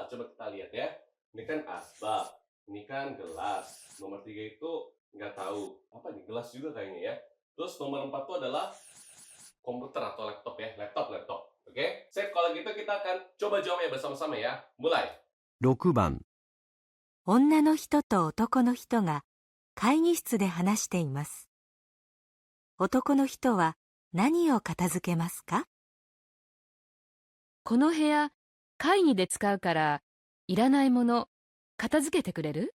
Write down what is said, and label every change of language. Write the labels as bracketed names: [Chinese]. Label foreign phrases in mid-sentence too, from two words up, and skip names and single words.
[Indonesian] Coba kita lihat ya. Ini kan asbak. Ini kan gelas. Nomor 3 itu nggak tahu. Apa nih? Gelas juga kayaknya ya. Terus nomor 4 itu adalah komputer atau laptop ya. Laptop. Oke? Sip, kalau gitu kita akan coba jawabnya bersama-sama ya. Mulai. [Japanese] 6 番、女の人と男の人が会議室で話しています。男の人は何を片付けますか？この部屋、会議で使うから、いらないもの、片付けてくれる？